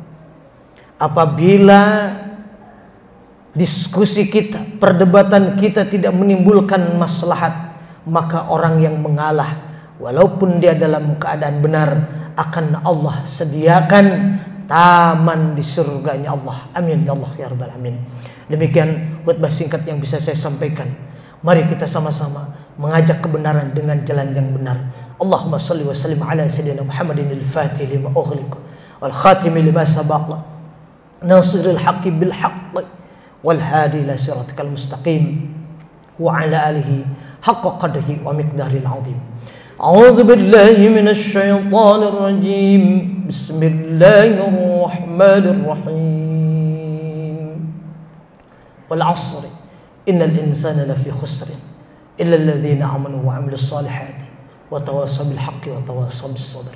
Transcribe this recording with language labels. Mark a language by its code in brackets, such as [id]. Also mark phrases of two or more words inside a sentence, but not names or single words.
[id] Apabila diskusi kita, perdebatan kita tidak menimbulkan maslahat, maka orang yang mengalah, walaupun dia dalam keadaan benar, akan Allah sediakan taman di surganya Allah. [ar] آمين يا الله يا رب العالمين. [id] Demikian khutbah singkat yang bisa saya sampaikan. Mari kita sama-sama mengajak kebenaran dengan jalan yang benar. [ar] اللهم صل وسلم على سيدنا محمد الفاتح لما أغلق والخاتم لما سبق ناصر الحق بالحق والهادي إلى صراطك المستقيم وعلى آله حق قدره ومقداره العظيم. أعوذ بالله من الشيطان الرجيم. بسم الله الرحمن الرحيم. والعصر إن الإنسان لفي خسر إلا الذين آمنوا وعملوا الصالحات وتواصوا بالحق وتواصوا بالصبر.